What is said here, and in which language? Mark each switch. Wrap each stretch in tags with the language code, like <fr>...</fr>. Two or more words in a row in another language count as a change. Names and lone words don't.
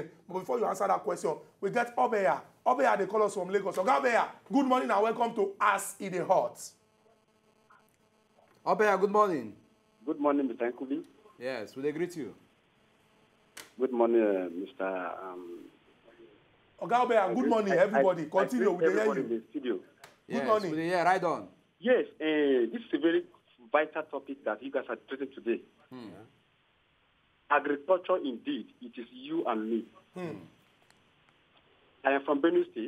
<en>But before you answer that question, we get Obeya. Obeya, they call us from Lagos. So Obeya, good morning and welcome to As It Dey Hot. Obeya, good morning. Good morning, Mr. Nkubi. Yes, we greet you. Good morning, Mr. Obeya, good morning, everybody. Continue with the in the studio. Yes, good morning. Yeah, right on. Yes, this is a very vital topic that you guys are treating today. Agriculture, indeed, it is you and me. I am from Benue State.</en>